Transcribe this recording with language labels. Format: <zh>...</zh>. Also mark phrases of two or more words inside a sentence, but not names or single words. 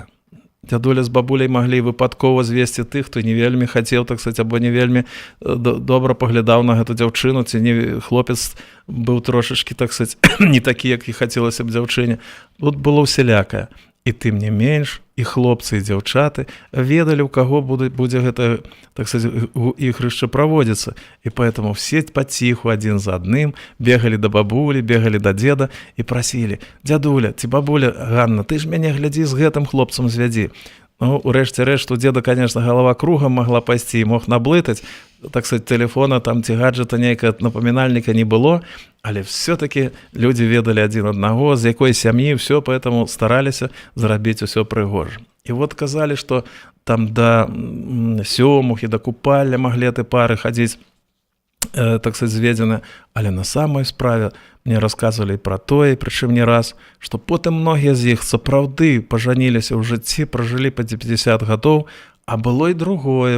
<be>Дзядуля з бабуляй маглі выпадкова звесці тых, хто не вельмі хацеў, так сказаць, або не вельмі добра паглядаў на гэту дзяўчыну, ці хлопец быў трошачкі, так сказаць, не такі, як і хацелася б дзяўчыне. Тут было всялякае. І тым не менш, і хлопцы, і дзяўчаты ведалі, у каго будзе гэта, так сказаць, ігрышча праводзіцца. І</be> <ru>поэтому все</ru> <be>паціху адзін за адным бегалі да бабулі, бегалі да дзеда і прасілі: «Дзядуля ці бабуля Ганна, ты ж мяне глядзі з гэтым хлопцам звядзі». Урэшце рэшт, у дзеда, конечно, галава кругам могла пайсці, мог наблытаць,</be> <ru>так сказать,</ru> <be>телефона там ці гаджета нейкага напамінальніка не было, але</be> <ru>все-таки люди</ru> <be>ведалі адзін аднаго, з якой сям'і,</be> <ru>все, поэтому</ru> <be>стараліся зрабіць усё прыгожа. І казалі, што там да сёмух і да купальня маглі ты пары хадзіць,</be> <ru>так сказать,</ru> <be>зведзены, але на самой справе мне расказвалі пра тое, прычым не раз, што потым многія з іх сапраўды пажаніліся ў жыцці, пражылі па 50 гадоў, а было і другое.</be>